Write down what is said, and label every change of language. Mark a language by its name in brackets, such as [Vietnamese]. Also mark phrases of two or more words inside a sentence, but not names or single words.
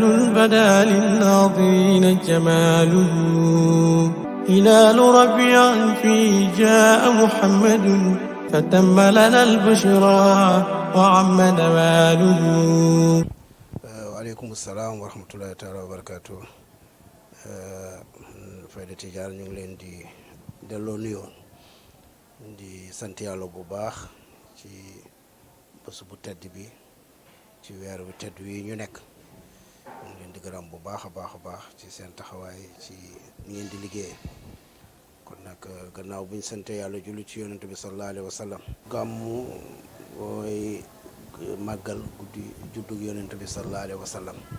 [Arabic] بدا للناظرين جماله هلال ربيع فيه جاء محمد فتم لنا البشرى وعم نواله. وعليكم السلام ورحمة الله تعالى وبركاته. [Wolof] Fayda Tidiane ñu ngi leen di delloo nuyoo di sant yàlla bu baax ci bés bu tedd bi ci weer bu tedd wi ñu nekk ñu ngi leen di gërëm bu baax a baax ci seen taxawaay ci ni ngeen di liggéey kon nag gannaaw bu ñu sant yàlla julli ci yonent bi [Arabic] صلى الله عليه وسلم [Wolof] gàmmu mooy màggal guddi juddug yonent bi [Arabic] صلى الله عليه وسلم